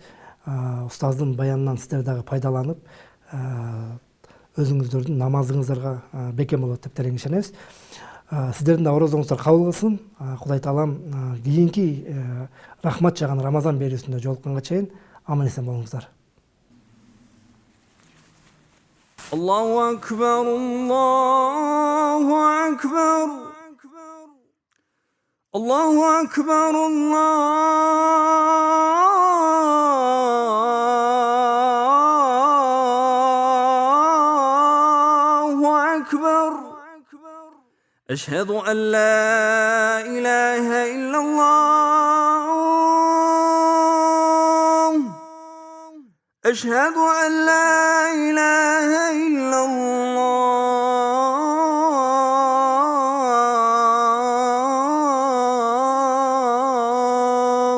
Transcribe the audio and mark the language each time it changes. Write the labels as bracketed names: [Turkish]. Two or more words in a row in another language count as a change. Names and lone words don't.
[Kyrgyz] Устаздын баянынан сиздер дагы пайдаланып, өзүңүздөрдүн намазыңыздарга бекем болот деп терең ишенебиз. Сиздердин да орозоңуздар кабыл кылсын. Кудай таалам кийинки рахмат жаган Рамазан берүүсүндө жолукканга чейин аман эсен болуңуздар. [Arabic] الله أكبر الله أكبر الله أكبر الله أكبر. أشهد أن لا إله إلا الله. أشهد أن لا إله إلا الله.